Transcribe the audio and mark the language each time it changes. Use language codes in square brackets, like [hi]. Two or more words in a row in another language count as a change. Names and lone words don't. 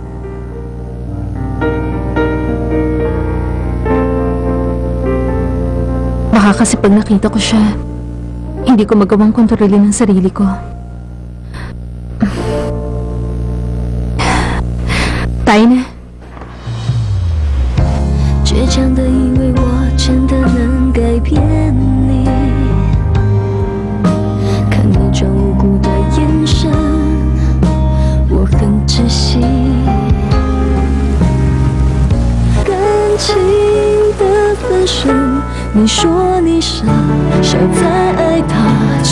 [tl] Baka kasi pag nakita ko siya, hindi ko magawang kontrolin ang sarili ko. Tayo na. [zh] 倔强的因为我真的能改变你，看那种无辜的眼神，我很窒息。感情的分手，你说你傻，傻在爱他就